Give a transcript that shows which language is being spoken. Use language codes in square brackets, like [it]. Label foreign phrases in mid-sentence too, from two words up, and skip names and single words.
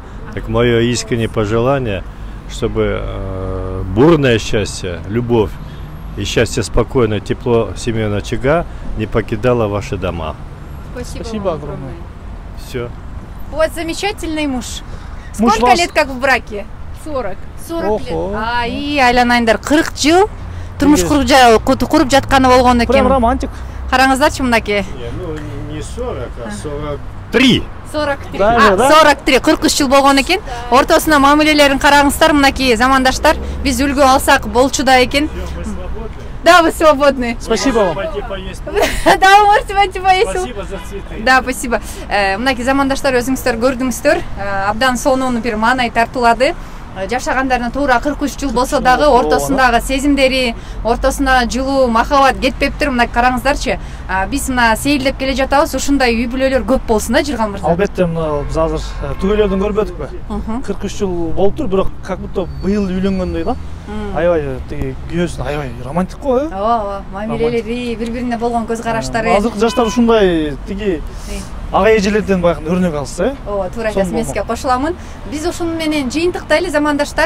[ru] Так мое искреннее пожелание, чтобы бурное счастье, любовь, и счастье спокойное, тепло семейного очага не покидало ваши дома. Спасибо огромное. Все. У вас замечательный муж. Сколько лет как в браке? 40. 40 лет. [ky] И айланайындар 40 жыл турмуш куруп жатканы болгон экен. [ru] Прям романтик. [ky] Караңыздарчы мынакей. [ru] Ну не 40, а 43. [ky] 43. 43. 43 жыл болгон экен. Ортосуна мамилелерин караңыздар мынакей замандаштар. Биз үлгү алсак болчу да экен. [ru] Да, вы свободны. Спасибо вам. Да, вы можете пойти поесть. Спасибо за цветы. Да, спасибо. [ky] Мынакей замандаштар өзүңүздөр көрдүңүздөр. Абдан сонун бир маанай тартуулады. Жашагандарына туура 43 жыл болсо дагы ортосундагы сезимдери, ортосундагы жылуу махабат кетпептир. Мына караңыздарчы. Биз мына сейилдеп келе жатабыз. Ушундай үй бүлөлөр көп болсун, Жыргал мырза. Албетте, мына биз азыр түгөлөрдөн көрбөдүкпү? 43 жыл болуптур, бирок [ru] как будто [ky] быйыл үйлөнгөндөй да. аябай тиги күйөөсүн аябай романтик го, ооба, мамилелери, бири-бирине болгон көз караштары. Азыркы жаштар ушундай тиги ага эжелерден баягы өрнөк алса, Ооба, туура айтасыз, мен сизге кошуламын. Биз ушуну менен жыйынтыктайлы, замандаштар.